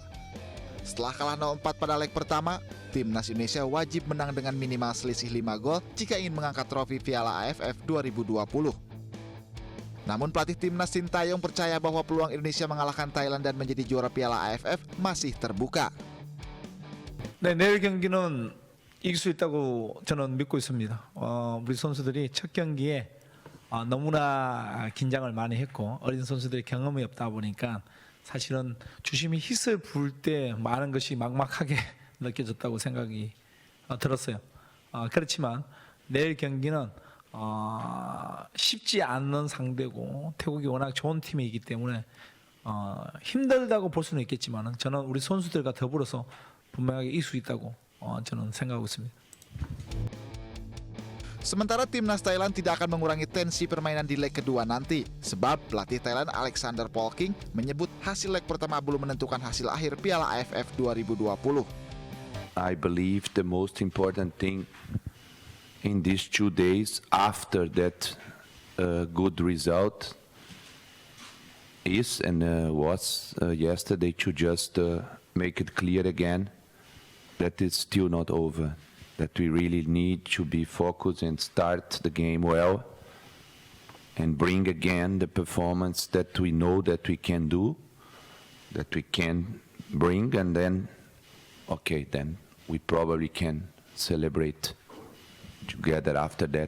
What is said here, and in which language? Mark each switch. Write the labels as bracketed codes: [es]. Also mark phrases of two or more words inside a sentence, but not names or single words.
[id] Setelah kalah 0-4 pada leg pertama, timnas Indonesia wajib menang dengan minimal selisih 5 gol jika ingin mengangkat trofi Piala AFF 2020. Namun pelatih timnas Shin Tae-yong percaya bahwa peluang Indonesia mengalahkan Thailand dan menjadi juara Piala AFF masih terbuka. [ko] 네, 내일 경기는 이길 수 있다고 저는 믿고 있습니다. 우리 선수들이 첫 경기에 너무나 긴장을 많이 했고 어린 선수들이 경험이 없다 보니까 사실은 주심이 힛을 부을 때 많은 것이 막막하게 느껴졌다고 생각이 들었어요. 그렇지만 내일 경기는 쉽지 않는 상대고 태국이 워낙 좋은 팀이기 때문에 힘들다고 볼 수는 있겠지만 저는 우리 선수들과 더불어서 분명하게 이길 수 있다고 저는 생각하고 있습니다. [id] Sementara timnas Thailand tidak akan mengurangi tensi permainan di leg kedua nanti, sebab pelatih Thailand Alexander Polking menyebut hasil leg pertama belum menentukan hasil akhir Piala AFF 2020. [en] I believe the most important thing in these 2 days after that good result is and was yesterday to just make it clear again that it's still not over, that we really need to be focused and start the game well and bring again the performance that we know that we can do, that we can bring, and then, okay, then we probably can celebrate together after that.